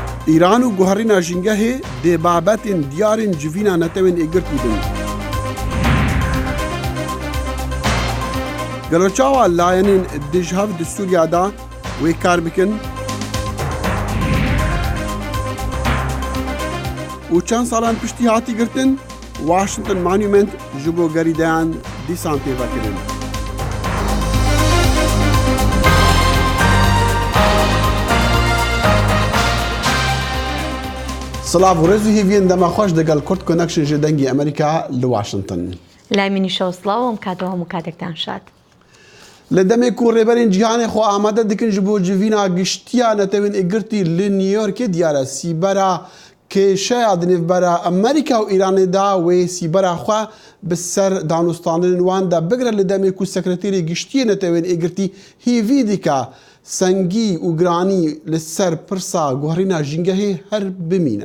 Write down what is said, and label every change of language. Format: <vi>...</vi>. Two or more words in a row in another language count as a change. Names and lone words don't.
<ku>ایران و گوهرین ژینگهê dê babetên diyarên civîna netewên êgirtî bin. Gelo çawa layenên dijhev di Sûriya da wê kar bikin û çend salan piştî hatî girtin, Washington Monument ji bo gerîdeyan dîsan têvekirin. Silav û rêz û hêviyên dema xweş digel Kurd Connection ji dengê Amerîka li Washington.</ku> <ckb>لای منیشەوە سڵاو ئەم کاتەوە هەموو کاتێکتان شاد.</ckb> <ku>Li demê ku rêberên cîhanê xwe amade dikin ji bo civîna giştiya netewên êgirtî li New Yorkê diyar e sîbera kêşeya di nêvbera Amerîka û Îranê da wê sîbera xwe bi ser danûstanên wan de bigire li demê ku sekreterê giştiyê netewên êgirtî hêvî dike sengî û giranî li ser pirsa guherîna jîngehê her bimîne.</ku>